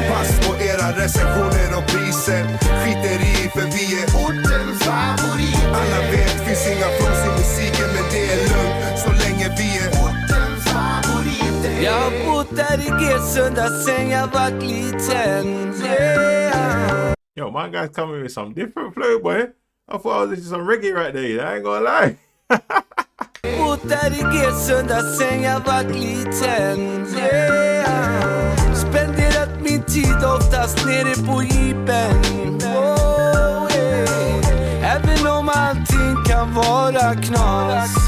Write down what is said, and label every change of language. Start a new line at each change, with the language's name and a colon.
Swedish: Pass på era recensioner och priser. Skiter i för vi är ortens favorit. Alla vet, finns inga flows i musiken, men det är lugnt så länge vi är ortens favorit. Jag har bott där i G-sunda sen jag var liten.
English: Yeah. Yo, my guy's coming with some different flow, boy. I thought I was listening to some reggae right there. I ain't gonna lie.
Swedish: Bott där i G-sunda sen jag var liten. Yeah. Spenderat min tid oftast nere på jeepen. Oh, yeah. Även om allting kan vara knas.